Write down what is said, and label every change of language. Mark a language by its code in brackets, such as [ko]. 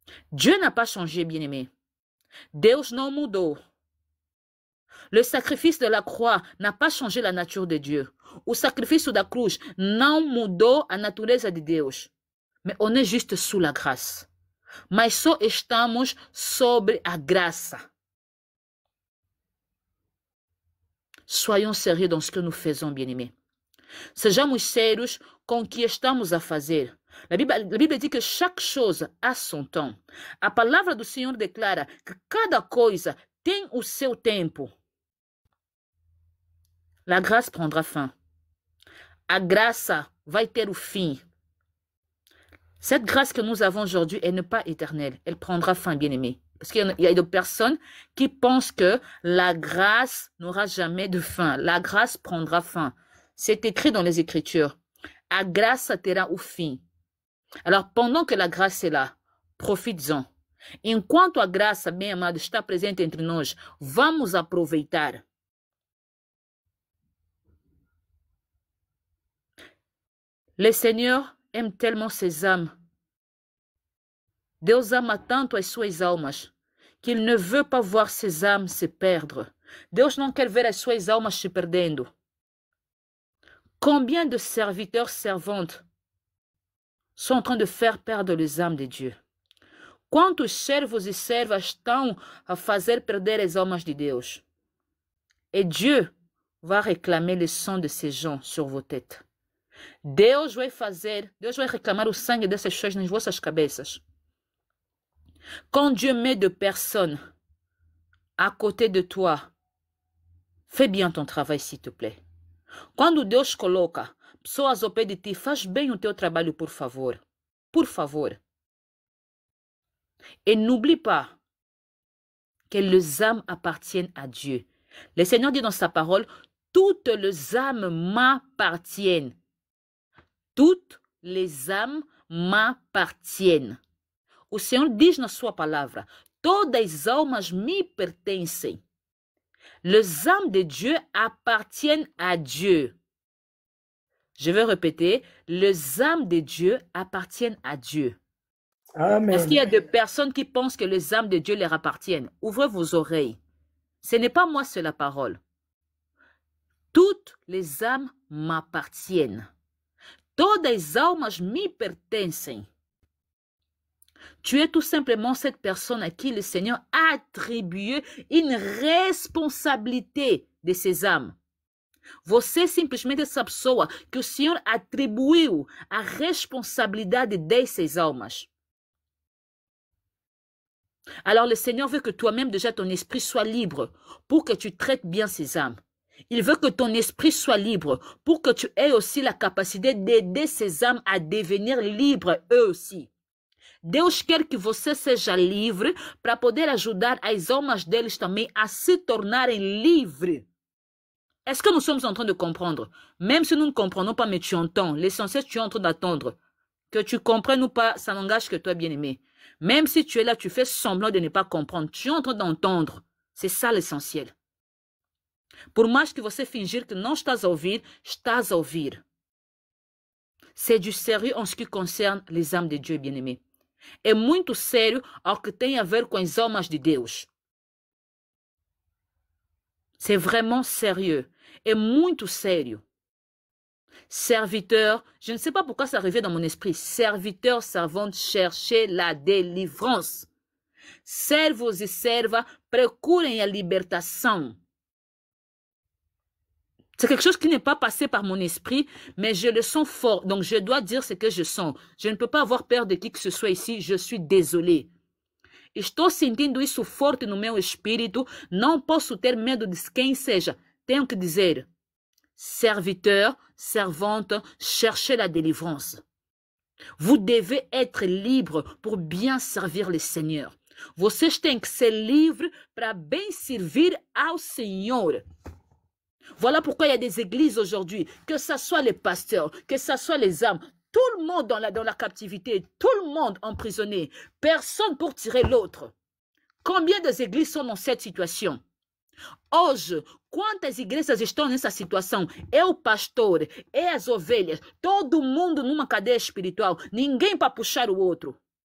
[fr] Dieu n'a pas changé, bien-aimé. [pt] Deus não mudou. [fr] Le sacrifice de la croix n'a pas changé la nature de Dieu. [pt] O sacrifício da cruz não mudou a natureza de Deus. [fr] Mais on est juste sous la grâce. [pt] Mas só estamos sobre a graça. [fr] Soyons sérieux dans ce que nous faisons, bien-aimés. [pt] Sejamos sérios com o que estamos a fazer. [fr] La Bible dit que chaque chose a son temps. [pt] A palavra do Senhor declara que cada coisa tem o seu tempo. [fr] La grâce prendra fin. [pt] A graça vai ter o fim. [fr] Cette grâce que nous avons aujourd'hui, elle n'est pas éternelle. Elle prendra fin, bien-aimé. Parce qu'il y a des personnes qui pensent que la grâce n'aura jamais de fin. La grâce prendra fin. C'est écrit dans les Écritures. [pt] A graça terá o fim. [fr] Alors, pendant que la grâce est là, profites-en. [pt] Enquanto a graça, bem amado, está presente entre nós, vamos aproveitar. [fr] Le Seigneur aime tellement ses âmes. [pt] Deus ama tanto as suas almas [fr] qu'il ne veut pas voir ses âmes se perdre. [pt] Deus não quer ver as suas almas se perdendo. [fr] Combien de serviteurs, servantes sont en train de faire perdre les âmes de Dieu? [pt] Quantos servos e servas estão a fazer perder as almas de Deus? [fr] Et Dieu va réclamer le sang de ces gens sur vos têtes. [pt] Deus vai reclamar o sangue dessas pessoas nas vossas cabeças. [fr] Quand Dieu met deux personnes à côté de toi, fais bien ton travail, s'il te plaît. [pt] Quando Deus coloca pessoas ao pé de ti, faz bem o teu trabalho, por favor. Por favor. [fr] Et n'oublie pas que les âmes appartiennent à Dieu. Le Seigneur dit dans sa parole, toutes les âmes m'appartiennent. Toutes les âmes m'appartiennent. [pt] O Senhor diz na sua palavra, Todas as almas me pertencem. [fr] Les âmes de Dieu appartiennent à Dieu. Je vais répéter, les âmes de Dieu appartiennent à Dieu. Amen. Est-ce qu'il y a des personnes qui pensent que les âmes de Dieu leur appartiennent? Ouvrez vos oreilles. Ce n'est pas moi, c'est la parole. Toutes les âmes m'appartiennent. [pt] Todas as almas me pertencem. [fr] Tu es tout simplement cette personne à qui le Seigneur a attribué une responsabilité de ses âmes. [pt] Você simplesmente essa pessoa que o Senhor atribuiu a responsabilidade dessas almas. [fr] Alors le Seigneur veut que toi-même déjà ton esprit soit libre pour que tu traites bien ces âmes. Il veut que ton esprit soit libre pour que tu aies aussi la capacité d'aider ces âmes à devenir libres eux aussi. [pt] Deus quer que você seja livre para poder ajudar as almas deles também a se tornarem livres. [fr] Est-ce que nous sommes en train de comprendre? Même si nous ne comprenons pas, mais tu entends. L'essentiel, tu es en train d'attendre. Que tu comprennes ou pas, ça n'engage que toi, bien-aimé. Même si tu es là, tu fais semblant de ne pas comprendre. Tu es en train d'entendre. C'est ça l'essentiel. [pt] Por mais que você fingir que não estás a ouvir, estás a ouvir. [fr] C'est du sérieux en ce qui concerne les âmes de Dieu, bien-aimé. [pt] É muito sério ao que tem a ver com as almas de Deus. [fr] C'est vraiment sérieux. [pt] É muito sério. [fr] Serviteur, je ne sais pas pourquoi ça revient dans mon esprit. Serviteur, servante, cherchez la délivrance. [pt] Servos e serva, procurem a libertação. [fr] C'est quelque chose qui n'est pas passé par mon esprit, mais je le sens fort. Donc, je dois dire ce que je sens. Je ne peux pas avoir peur de qui que ce soit ici. Je suis désolée. [pt] Estou sentindo isso forte no meu espírito. Não posso ter medo de quem seja. Tenho que dizer, [fr] serviteur, servante, cherchez la délivrance. Vous devez être libre pour bien servir le Seigneur. [pt] Vocês têm que ser livres para bem servir ao Senhor. [fr] Voilà pourquoi il y a des églises aujourd'hui, que ce soit les pasteurs, que ce soit les âmes, tout le monde dans la captivité, tout le monde emprisonné, personne pour tirer l'autre. Combien d'églises sont dans cette situation? [pt] Hoje, quantas igrejas estão nessa situação? É o pastor, é as ovelhas, todo mundo numa cadeia espiritual, ninguém para puxar o outro.